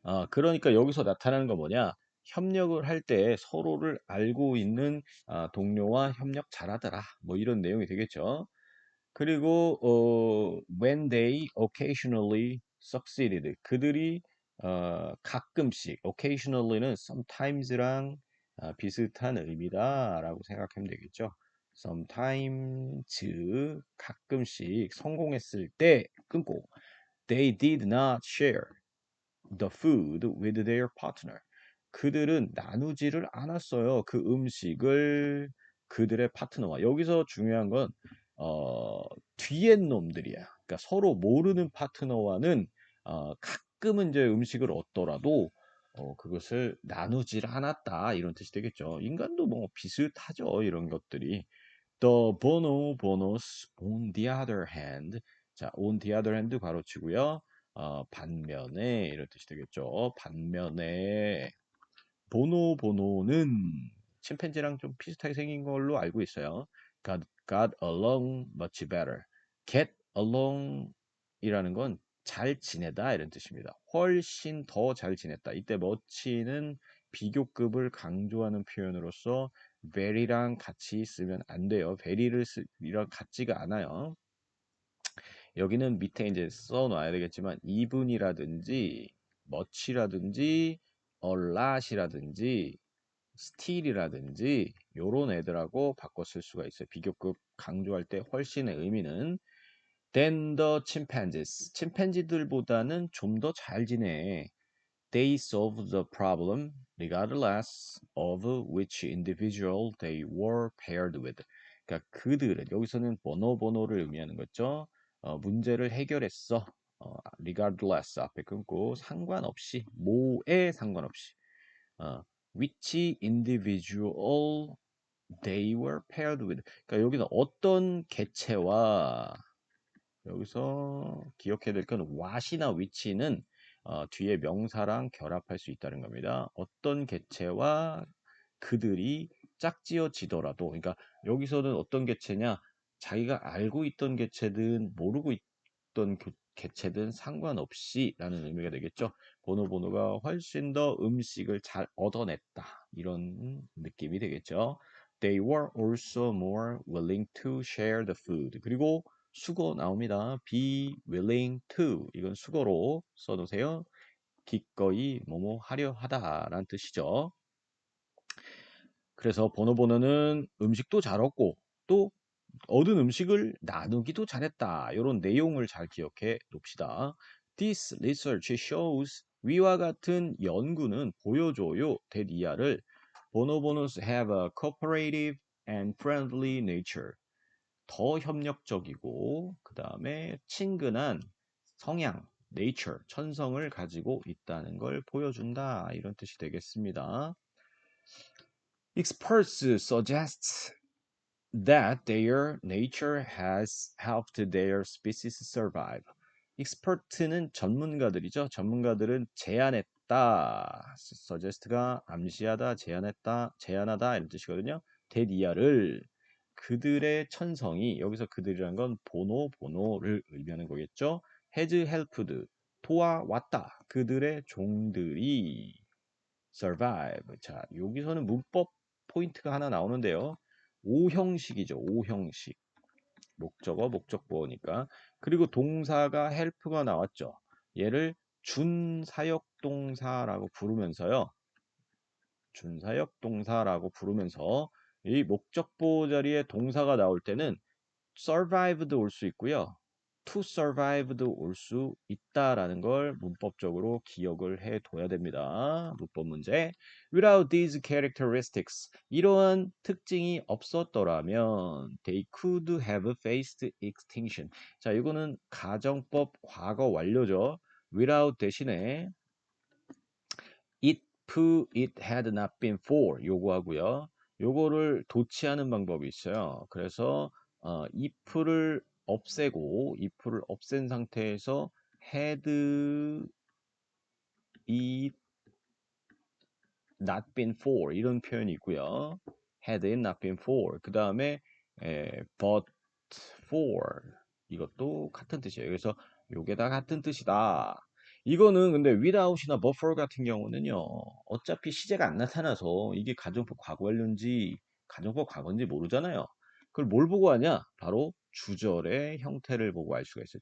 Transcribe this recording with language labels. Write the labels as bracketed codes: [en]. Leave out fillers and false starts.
[ko] 그러니까 여기서 나타나는 건 뭐냐? 협력을 할 때 서로를 알고 있는 동료와 협력 잘하더라. 뭐 이런 내용이 되겠죠. 그리고 [en] when they occasionally succeeded [ko] 그들이 가끔씩 occasionally는 sometimes랑 비슷한 의미다라고 생각하면 되겠죠. [en] sometimes [ko] 가끔씩 성공했을 때 끊고 [en] they did not share the food with their partner. [ko] 그들은 나누지를 않았어요. 그 음식을 그들의 파트너와. 여기서 중요한 건 뒤에 놈들이야. 그러니까 서로 모르는 파트너와는 가끔은 이제 음식을 얻더라도 그것을 나누질 않았다. 이런 뜻이 되겠죠. 인간도 뭐 비슷하죠. 이런 것들이. [en] The bonus on the other hand. [ko] 자, [en] on the other hand [ko] 가로치고요. 반면에 이런 뜻이 되겠죠. 반면에 보노는 침팬지랑 좀 비슷하게 생긴 걸로 알고 있어요. [en] got along much better. [ko] get along 이라는 건 잘 지내다 이런 뜻입니다. 훨씬 더 잘 지냈다. 이때 much는 비교급을 강조하는 표현으로서 very랑 같이 쓰면 안 돼요. very를 이랑 같지가 않아요. 여기는 밑에 이제 써놔야 되겠지만 even이라든지 much라든지 a lot이라든지 still이라든지 요런 애들하고 바꿔 쓸 수가 있어요. 비교급 강조할 때 훨씬의 의미는 [en] than the chimpanzees. [ko] 침팬지들보다는 좀 더 잘 지내. [en] They solved the problem regardless of which individual they were paired with. [ko] 그러니까 그들은 여기서는 번호를 의미하는 거죠. 문제를 해결했어. [en] regardless [ko] 앞에 끊고 상관없이 뭐에 상관없이 [en] which individual they were paired with. [ko] 그러니까 여기서 어떤 개체와 여기서 기억해야 될 건 what이나 which는 뒤에 명사랑 결합할 수 있다는 겁니다. 어떤 개체와 그들이 짝지어지더라도, 그러니까 여기서는 어떤 개체냐, 자기가 알고 있던 개체든 모르고 있던 개체든 상관없이 라는 의미가 되겠죠. 번호가 훨씬 더 음식을 잘 얻어냈다, 이런 느낌이 되겠죠. [en] They were also more willing to share the food. [ko] 그리고 수거 나옵니다. be willing to, 이건 수거로 써놓으세요. 기꺼이 뭐뭐 하려 하다라는 뜻이죠. 그래서 번호는 음식도 잘 얻고 또 얻은 음식을 나누기도 잘했다. 이런 내용을 잘 기억해 놉시다. [en] This research shows, [ko] 위와 같은 연구는 보여줘요. [en] that [ko] 이하를 [en] bonobos have a cooperative and friendly nature. [ko] 더 협력적이고 그 다음에 친근한 성향, nature, 천성을 가지고 있다는 걸 보여준다. 이런 뜻이 되겠습니다. [en] Experts suggest that their nature has helped their species survive. [ko] expert는 전문가들이죠. 전문가들은 제안했다. suggest가 암시하다, 제안하다 이런 뜻이거든요. that 이하를 그들의 천성이, 여기서 그들이란 건 번호를 의미하는 거겠죠. [en] has helped, [ko] 도와왔다. 그들의 종들이 survive. 자, 여기서는 문법 포인트가 하나 나오는데요. 오형식이죠. 오형식. 목적어, 목적보어니까. 그리고 동사가 help가 나왔죠. 얘를 준사역동사라고 부르면서요. 준사역동사라고 부르면서 이 목적보호 자리에 동사가 나올 때는 survive도 올 수 있고요. to survive도 올 수 있다라는 걸 문법적으로 기억을 해둬야 됩니다. 문법 문제. [en] Without these characteristics, [ko] 이러한 특징이 없었더라면 [en] they could have faced extinction. [ko] 자, 이거는 가정법 과거 완료죠. without 대신에 [en] it had not been for [ko] 요거 하고요. 요거를 도치하는 방법이 있어요. 그래서 if를 없애고 if를 없앤 상태에서 [en] had it not been for [ko] 이런 표현이 있고요. [en] had it not been for [ko] 그 다음에 [en] but for [ko] 이것도 같은 뜻이에요. 그래서 요게 다 같은 뜻이다. 이거는 근데 without이나 but for 같은 경우는요. 어차피 시제가 안 나타나서 이게 가정법 과거 완료인지 가정법 과거인지 모르잖아요. 그걸 뭘 보고 하냐? 바로 주절의 형태를 보고 알 수가 있어요.